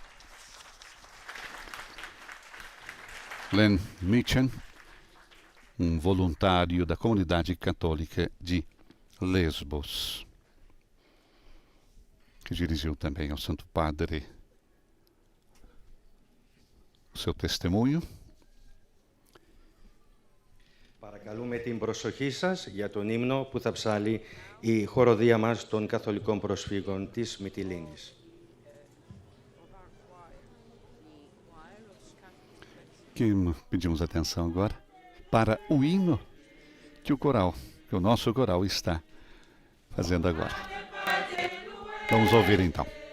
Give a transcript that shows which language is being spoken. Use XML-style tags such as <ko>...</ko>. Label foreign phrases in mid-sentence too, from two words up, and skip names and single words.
<pt>Len Meacham, um voluntário da comunidade católica de Lesbos, que dirigiu também ao Santo Padre o seu testemunho.</pt> <el>Παρακαλούμε την προσοχή σας για τον ύμνο που θα ψάλει η χοροδία μας των Καθολικών Προσφύγων της Μυτιλήνης.</el> <pt>Que pedimos atenção agora para o hino que o nosso coral está fazendo agora. Vamos ouvir então.</pt>